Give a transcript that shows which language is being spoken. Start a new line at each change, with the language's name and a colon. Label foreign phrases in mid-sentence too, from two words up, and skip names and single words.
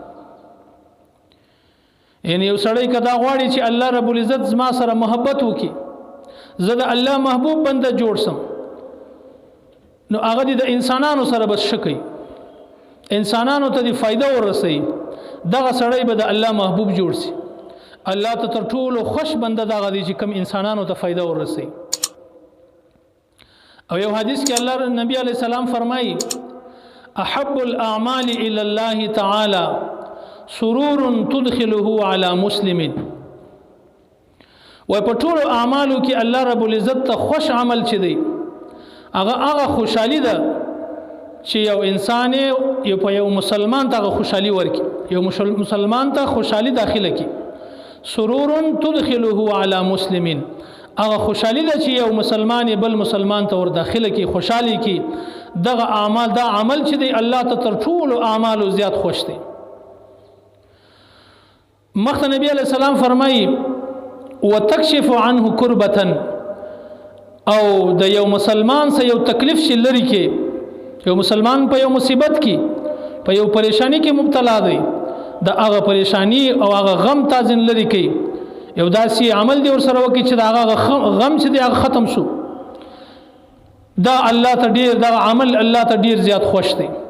Pashto: یعنی یو سړی کدا غواړي چې الله رب العزت زما سره محبت وکي، زه د الله محبوب بنده جوړ سم، نو هغه د انسانانو سره بس شکي، انسانانو ته دی فائدہ ورسي، دغه سړی به د الله محبوب جوړ سي. الله ته تر ټولو خوش بنده دغه دی چې کم انسانانو ته فائدہ ورسي. او یو حدیث کې الله نبی علیہ السلام فرمایي
Arabic: احب الاعمال الى الله تعالی سرور تدخله على مسلم،
Pashto: و په ټولو اعمالو کې الله رب العزت ته خوش عمل چي دی هغه خوشحالي ده چې یو انسان یو مسلمان ته خوشحالي ورکي، یو مسلمان ته خوشحالي داخله کی.
Arabic: سرور تدخله على مسلم،
Pashto: هغه خوشحالي ده چې یو مسلمان بل مسلمان ته ور داخله کی، خوشحالي کی. دغه اعمال دا عمل چې دی الله ته تر ټولو اعمالو زیات خوش دی. مخته نبی علیہ السلام فرمایي
Arabic: وتکشف عنه کربه،
Pashto: او د یو مسلمان سره یو تکلیف شي لري کې، یو مسلمان په یو مصیبت کې په یو پریشانی کې مبتلا دی، د هغه پریشانی او هغه غم تازن لري کې یو داسې عمل دی ور سره وکړي چې دا هغه غم چې دی هغه ختم شو، دا الله ته ډیر، دا عمل الله ته ډیر زیات خوش دی.